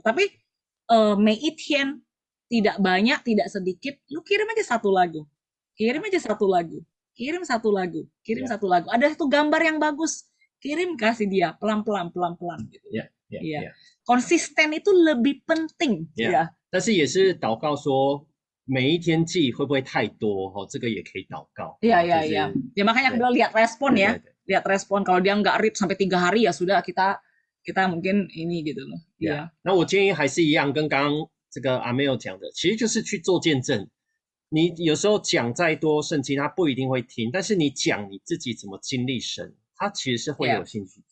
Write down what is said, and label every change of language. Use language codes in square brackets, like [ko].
[id] Tapi Mei Itien tidak banyak tidak sedikit, lu kirim aja satu lagu, kirim satu lagu, ada satu gambar yang bagus, kirim, kasih dia pelan-pelan gitu. Konsisten itu lebih penting ya. [zh] 但是也是祷告说每一天记会不会太多，这个也可以祷告。 [id] Ya makanya aku bilang lihat respon ya. Lihat respon, kalau dia nggak read sampai 3 hari ya sudah, kita mungkin ini gitu loh. [zh] 那我建议还是一样，跟刚刚这个阿妹有讲的，其实就是去做见证。你有时候讲再多圣经，他不一定会听，但是你讲你自己怎么经历神，他其实是会有兴趣。